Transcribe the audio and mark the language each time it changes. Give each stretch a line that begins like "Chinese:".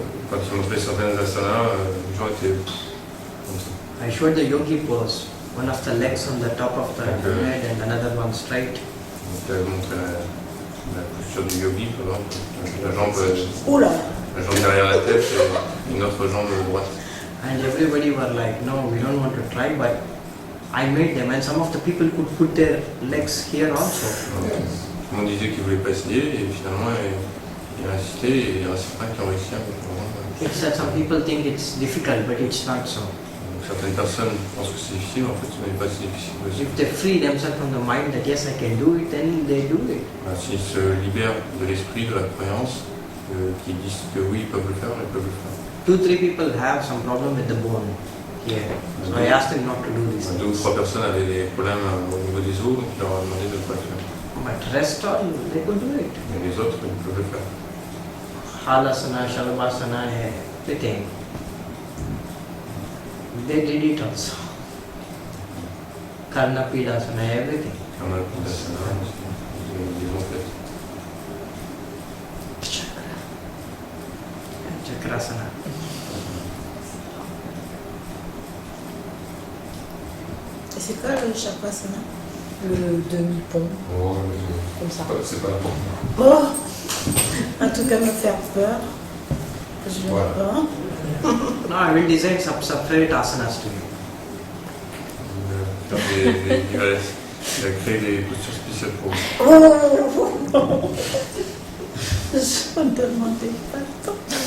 French: Quand ils montraient certaines asanas, les gens étaient comme ça.
English: I showed the yogi pose. One of the legs on the top of the head and another one straight.
French: Donc elle montrait la posture du yogi, par exemple, Oula. la jambe derrière la tête et une autre jambe droite.
English: And everybody were like, no, we don't want to try, but I made them, and some of the people could put their legs here also.
French: Tout le monde disait qu'ils ne voulaient pas essayer et finalement il a insisté et il y en a certains qui ont réussi à le
English: It's that some people think it's difficult, but it's not so.
French: Certaines personnes pensent que c'est difficile, en fait ce n'est pas si difficile aussi.
English: If they free themselves from the mind that yes, I can do it, then they do it.
French: S'ils se libèrent de l'esprit, de la croyance, qui disent que oui, ils peuvent le faire, ils peuvent le faire.
English: 2-3 people have some problem with the bone here, so I asked them not to do this.
French: 2 ou 3 personnes avaient des problèmes au niveau des os, donc je leur ai demandé de ne pas le faire.
English: But rest all, they could do it.
French: Et les autres, ils peuvent le faire.
English: Halasana, Shalabhasana, everything. They did it also. Karna Pidasana, everything.
French: Karna Pidasana, ils ont fait. Chakrasana. Et c'est quoi le chakrasana? Le demi-pont, Oh, comme ça. c'est pas important. Oh, en tout cas, me faire peur. Je ne Voilà. veux pas.
English: No, I will design some separate asanas to you.
French: Il va créer des postures spéciales pour vous. Oh, je ne demandais pas tant.